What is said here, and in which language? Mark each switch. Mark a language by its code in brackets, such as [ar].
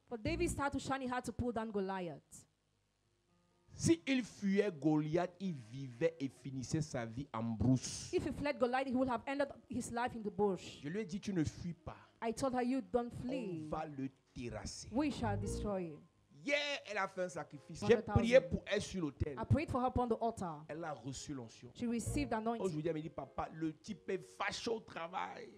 [en] For David started to shine, he had to pull down Goliath. [fr] S'il fuyait Goliath, il vivait et finissait sa vie en brousse. [en] If he fled Goliath, he would have ended his life in the bush. [fr] Je lui ai dit, tu ne fuis pas. [en] I told her, you don't [fr] On [en] flee. [fr] va le terrasser. [en] We shall destroy him. [fr] Hier, elle a fait un sacrifice. [en] 100,000. [fr] J'ai prié pour elle sur l'autel. [en] I prayed for her upon the altar. [fr] Elle a reçu l'onction. [en] She received anointing. [fr] Aujourd'hui, elle me dit, papa, le type est fâché au travail.